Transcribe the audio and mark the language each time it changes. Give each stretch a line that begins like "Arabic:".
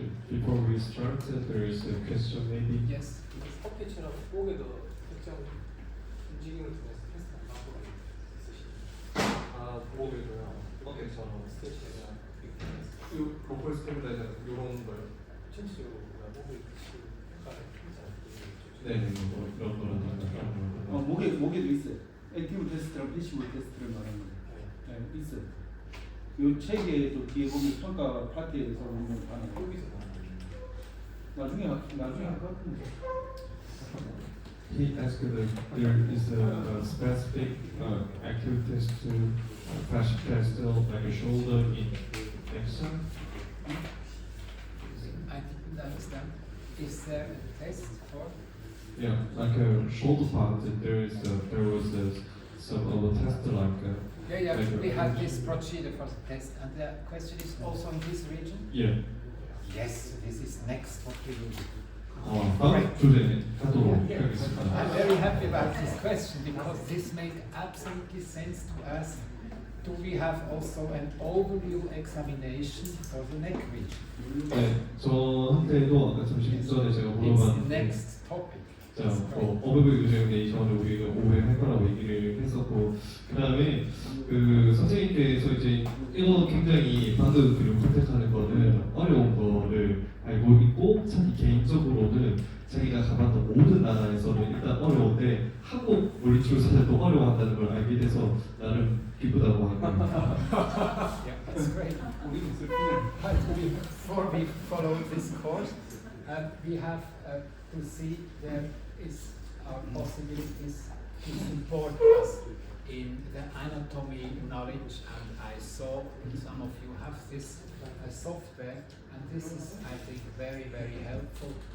English: Before we start, there is a question maybe. Yes.
Korean: 스쿼트처럼 목에도 특정 움직임을 통해서 테스트한 방법이 있으신가요? 목에도요. 어깨처럼 스트레칭이나 로컬 스테빌라이저 이런 걸 전체적으로 목에 효과를 네, 뭐 그런 거라든가. 목에도 있어요. 액티브 테스트랑 패시브 테스트를 말하는 거예요. 네, 있어요. 요 책에도 뒤에 보면 평가 파트에서 보면 하는 여기서 나중에 할 것 같은데.
English: He asked if there is a specific active test to fascia test like a shoulder in exam. I didn't understand. Is there a test for? Yeah, like a shoulder part. There was some other test like. Yeah, we have this procedure for the test, and the question is also in this region? Yeah. Yes, this is next what we will do.
Korean: 다음 주제는 하도록 하겠습니다.
English: I'm very happy about this question because this makes absolutely sense to us. Do we have also an overview examination for the neck region?
Korean: 네, 저한테도 아까 잠시 전에 제가
English: It's the
Korean: 물어봤는데
English: next topic.
Korean: 자, 어버브 유제네이션을 우리가 오해할 거라고 얘기를 했었고 그 다음에 그 선생님께서 이제 이거 굉장히 방금 그림 선택하는 거는 어려운 거를 알고 있고 자기 개인적으로는 자기가 가봤던 모든 나라에서는 일단 어려운데 한국 물리치료사들도 어려워한다는 걸 알게 돼서 나름 기쁘다고 합니다.
English: Yeah, that's great. But before we follow this course, we have to see there is our possibilities to support us in the anatomy knowledge, and I saw some of you have this software, and this is, I think, very, very helpful.